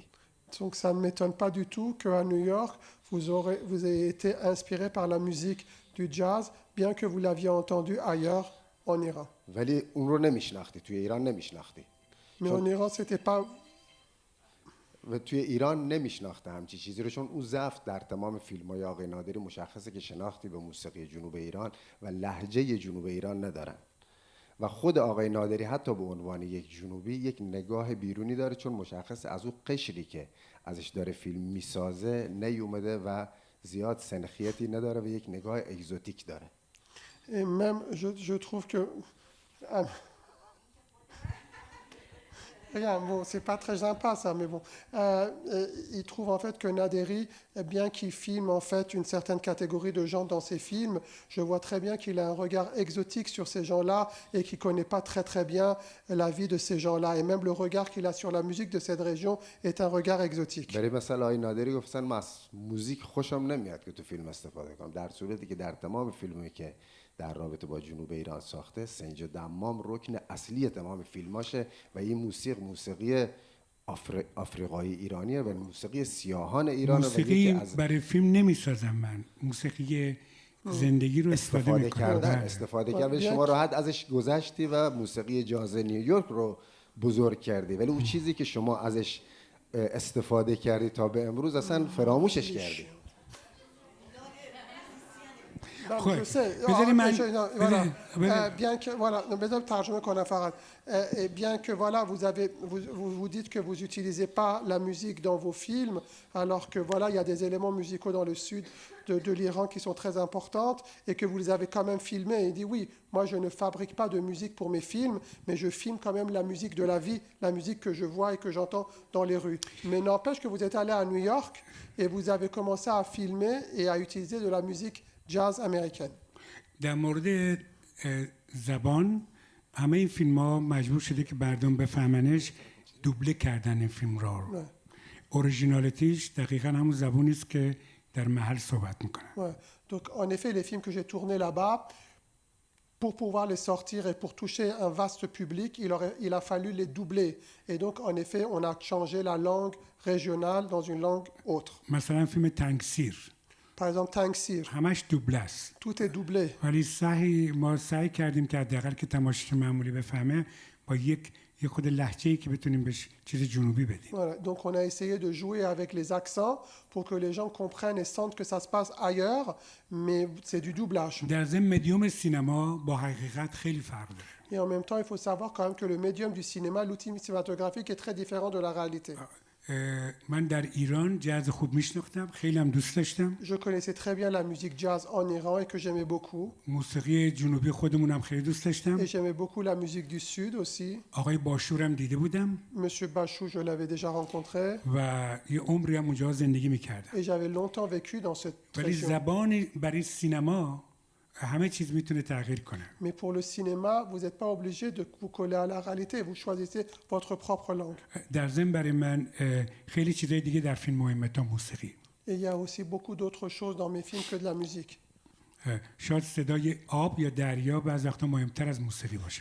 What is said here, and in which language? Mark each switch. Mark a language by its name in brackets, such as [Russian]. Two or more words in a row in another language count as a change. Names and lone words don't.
[French] Donc ça ne m'étonne pas du tout qu'à New York, vous ayez été inspiré par la musique du jazz, bien que vous l'aviez entendu ailleurs en Iran. [Persian] ولی اون رو نمیشناختی، توی ایران نمیشناختی. [French] Mais en Iran, c'était pas... [Persian] و توی ایران نمیشناخته همچی چیزی رو، چون اون ضعف در تمام فیلم‌های آقای نادری مشخصه که شناختی به موسیقی جنوب ایران و لهجه جنوب ایران ندارن. و خود آقای نادری حتی به عنوان یک جنوبی یک نگاه بیرونی داره، چون مشخصه از اون قشری که ازش داره فیلم میسازه نیومده و زیاد سنخیتی نداره و یک نگاه اگزوتیک داره. [French] Et même, je trouve que... Rien, bon, c'est pas très sympa ça, mais bon. Il trouve en fait que Naderi, bien qu'il filme en fait une certaine catégorie de gens dans ses films, je vois très bien qu'il a un regard exotique sur ces gens-là et qu'il connaît pas très très bien la vie de ces gens-là. Et même le regard qu'il a sur la musique de cette région est un regard exotique. [Persian] برای مثلا آقای نادری گفتن من از موزیک خوشم نمیاد که تو فیلم استفاده کنم، در صورتی که در تمام فیلمی که در رابطه با جنوب ایران ساخته سنج دمام رکن اصلی تمام فیلماشه و این موسیقی آفریقایی ایرانیه و موسیقی سیاهان ایرانه. موسیقی برای فیلم نمیسازم من، موسیقی زندگی رو استفاده کردن استفاده کردن. شما راحت ازش گذشتی و موسیقی جاز نیویورک رو بزرگ کردی، ولی اون چیزی که شما ازش استفاده کردی تا به امروز اصلا فراموشش کردی. [French] Je sais. Bien que voilà, bien que voilà, vous dites que vous n'utilisez pas la musique dans vos films, alors que voilà, il y a des éléments musicaux dans le sud de l'Iran qui sont très importantes et que vous les avez quand même filmés. Et il dit oui, moi je ne fabrique pas de musique pour mes films, mais je filme quand même la musique de la vie, la musique que je vois et que j'entends dans les rues. Mais n'empêche que vous êtes allé à New York et vous avez commencé à filmer et à utiliser de la musique jazz américaine. [Persian] در مورد زبان همه این فیلم ها مجبور شده که مردم بفهمنش دوبله کردن این فیلم را رو. اوریجینالیتیش دقیقا همون زبانی است که در محل صحبت میکنن. [French] Donc en effet les films que j'ai tournés là-bas, pour pouvoir les sortir et pour toucher un vaste public, il a fallu les doubler. Et donc, en effet, on a changé la langue régionale dans une langue autre. [Persian] مثلا فیلم تنگسیر [French] Par exemple, Tangsir, [Persian] همش دوبله است [French] tout est doublé. [Persian] ولی ما سعی کردیم که حداقل که تماشاچی معمولی بفهمه با یه خود لهجه‌ای که بتونیم بهش چیز جنوبی بدیم. [French] Voilà. Donc, on a essayé de jouer avec les accents pour que les gens comprennent et sentent que ça se passe ailleurs, mais c'est du doublage. [Persian] در ضمن مدیوم سینما با حقیقت خیلی فرق داره. [French] Et en même temps, il faut savoir quand même que le médium du cinéma, l'outil cinématographique est très différent de la réalité. [Persian] من در ایران جاز خوب میشناختم، خیلی هم دوست داشتم. [French] Je connaissais très bien la musique jazz en Iran et que j'aimais beaucoup. [Persian] موسیقی جنوبی خودمون هم خیلی دوست داشتم. [French] Et j'aimais beaucoup la musique du sud aussi. [Persian] آقای باشورم دیده بودم. [French] Monsieur Bachou, je l'avais déjà rencontré. [Persian] و یه عمری هم اونجا زندگی میکردم. [French] Et j'avais longtemps vécu dans cette [Persian] ولی [French] région. [Persian] زبان برای سینما همه چیز میتونه تغییر کنه. [French] Mais pour le cinéma, vous n'êtes pas obligé de vous coller à la réalité. Vous choisissez votre propre langue. [Persian] در ضمن برای من خیلی چیزای دیگه در فیلم مهمه تا موسیقی. [French] Et il y a aussi beaucoup d'autres choses dans mes films que de la musique. [Persian] شاید صدای آب یا دریا بعضی وقتا مهمتر از موسیقی باشه.